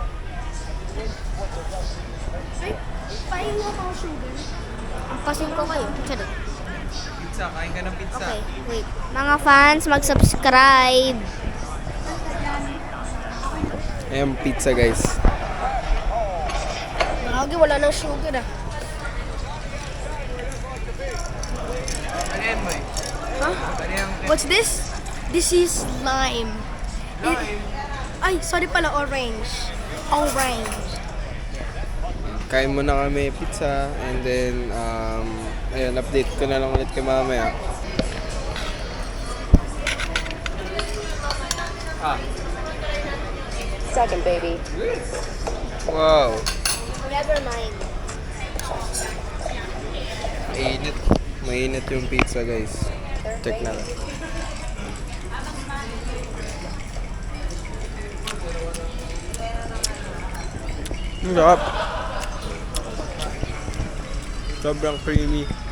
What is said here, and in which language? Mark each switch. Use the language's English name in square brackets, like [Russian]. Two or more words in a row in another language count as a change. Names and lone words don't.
[Filipino] Pahinga ko ang sugar. Pasin ko kayo. Charot. Pizza, kain ka ng pizza. [English] Okay, wait. [Filipino] Mga fans, mag-subscribe. Ayan, pizza guys. Kagi, wala nang sugar ah. Huh? [English] What's this? This is lime. [Filipino] Ay, sorry pala, orange. Orange. Kain muna kami pizza [English] and then [Filipino] ayun, update ko na lang ulit kay mamaya. [English] Second, baby. Wow, Never mind. [Filipino] mainit. Mainit yung pizza guys. Check na lang. Ang sarap. Sobrang creamy.